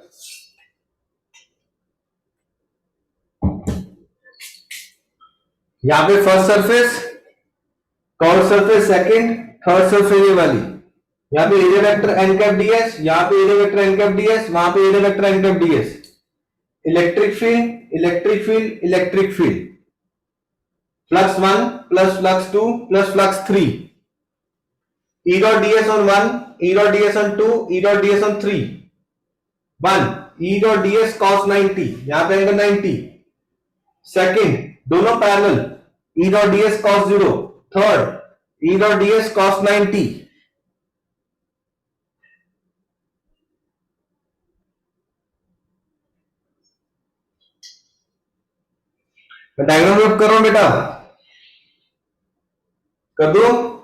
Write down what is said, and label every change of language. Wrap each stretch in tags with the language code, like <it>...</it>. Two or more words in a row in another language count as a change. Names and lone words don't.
<hi>यहां पे</hi> <en>first surface, curve surface second, third surface</en> <hi>ये वाली। यहां पे</hi> <en>area vector n cap ds,</en> <hi>यहां पे</hi> <en>area vector n cap ds,</en> <hi>वहां पे</hi> <en>area vector n cap ds. electric field, electric field, electric field. flux 1 plus flux 2 plus flux 3. E dot ds on 1, E dot ds on 2, E dot ds on 3। 1 E dot ds cos 90,</en> <hi>यहां पे</hi> <en>angle 90. second दोनों parallel, E dot ds cos 0। थर्ड E dot ds cos 90। diagram draw</en> <hi>करो बेटा, कर दो।</hi>